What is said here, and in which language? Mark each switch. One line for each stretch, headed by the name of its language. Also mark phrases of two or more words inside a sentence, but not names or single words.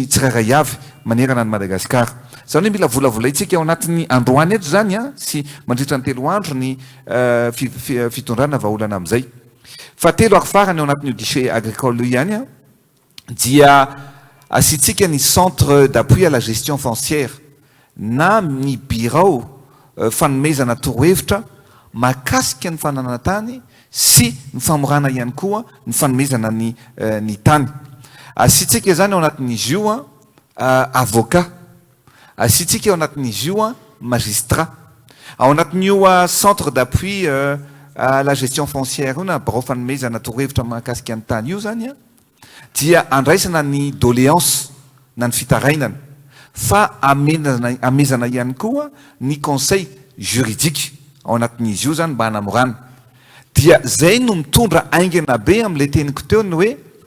Malagasy: tsirairay avy manerana ny Madagasikara zany hoe mila volavolaitsika ao anatin'ny androany eto zany a sy mandritra ny 3 andro ny fitondrana vahaolana amin'izay fa 3 ary farany ao anatin'io
French: guichet agricole
Malagasy: ihany a dia asiantsika ny
French: centre d'appui à la gestion foncière
Malagasy: na ny bureau fanomezana torohevitra mahakasika ny fananana tany sy ny famorana ihany koa ny fanomezana ny tany asiantsika zany ao anatin'izy io avocat asiantsika ao anatin'izy io magistrat ao anatin'io
French: centre d'appui à la gestion foncière
Malagasy: io na bureau fanomezana torohevitra mahakasika ny tany io zany a dia andraisana ny doléance na ny fitarainana fa amezana ihany koa ny
French: conseil juridique
Malagasy: ao anatin'izy io zany mba hanamorana dia zay no mitondra aingana be amin'ilay teniko teo ny hoe